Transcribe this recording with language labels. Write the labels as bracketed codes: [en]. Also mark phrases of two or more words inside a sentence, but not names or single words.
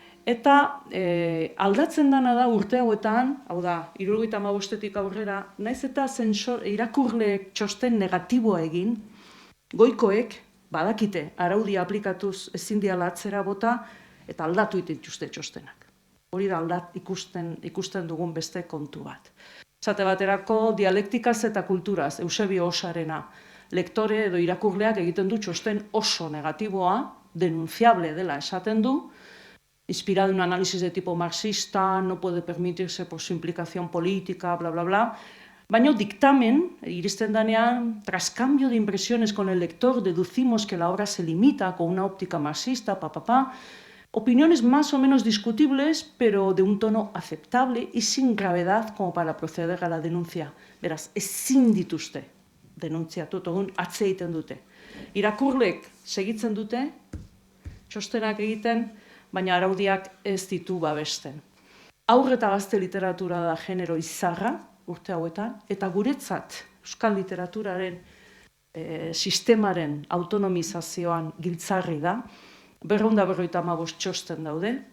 [eu] Eta aldatzen dana da urte hauetan, hau da, 75etik aurrera, naiz eta irakurleek txosten negatiboa egin, goikoek badakite araudia aplikatuz ezin diala atzera bota eta aldatu dituzte txostenak. Hori da ikusten dugun beste kontu bat. Esate baterako dialektikaz eta kulturaz, Eusebio Osarena, lektore edo irakurleak egiten du txosten oso negatiboa, denunciable dela esaten du, [es] inspirado en un análisis de tipo marxista, no puede permitirse por su implicación política, bla, bla, bla. [eu] Baina dictamen, iristen danean, [es] tras cambio de impresiones con el lector, deducimos que la obra se limita con una óptica marxista, opiniones más o menos discutibles, pero de un tono aceptable y sin gravedad como para proceder a la denuncia. [eu] Beraz, ezin dituzte denuntziatu, egun atze egiten dute. Irakurlek segitzen dute, txostenak egiten, baina araudiak ez ditu babesten. Haur eta gazte literatura da genero izarra, urte hauetan, eta guretzat euskal literaturaren sistemaren autonomizazioan giltzarri da, 255 txosten daude,